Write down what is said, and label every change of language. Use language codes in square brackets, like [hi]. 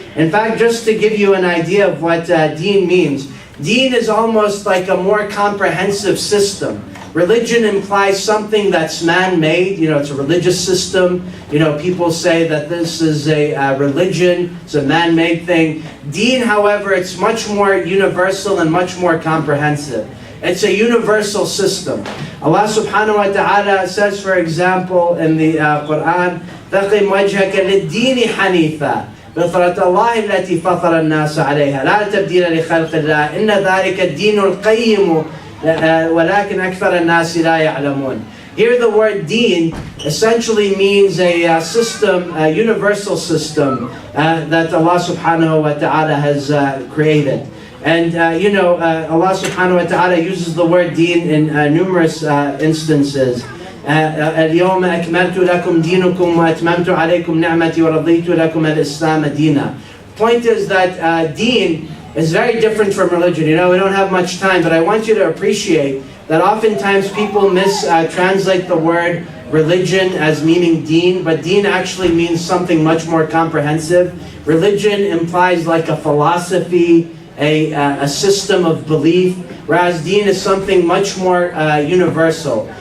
[en] In fact, just to give you an idea of what deen means, deen is almost like a more comprehensive system. religion implies something that's man-made. It's a religious system. People say that this is a religion. It's a man-made thing. Deen, however, it's much more universal and much more comprehensive. It's a universal system. Allah subhanahu wa ta'ala says, for example, in the Quran, [ar] فَقِمْ وَجْهَكَ لِلدِّينِ حَنِيفًا فطرة الله التي فطر الناس عليها لا تبديل لخلق الله إن ذلك الدين القيم ولكن أكثر الناس لا يعلمون. [en] Here the word deen essentially means a system, a universal system that Allah subhanahu wa ta'ala has created. And Allah subhanahu wa ta'ala uses the word deen in numerous instances. [ar] اليوم أكملت لكم دينكم وأتممت عليكم نعمتي ورضيت لكم الإسلام دينا. [en] Point is that deen is very different from religion. We don't have much time, but I want you to appreciate that oftentimes people mistranslate the word religion as meaning deen, but deen actually means something much more comprehensive. Religion implies like a philosophy, a system of belief, whereas deen is something much more universal.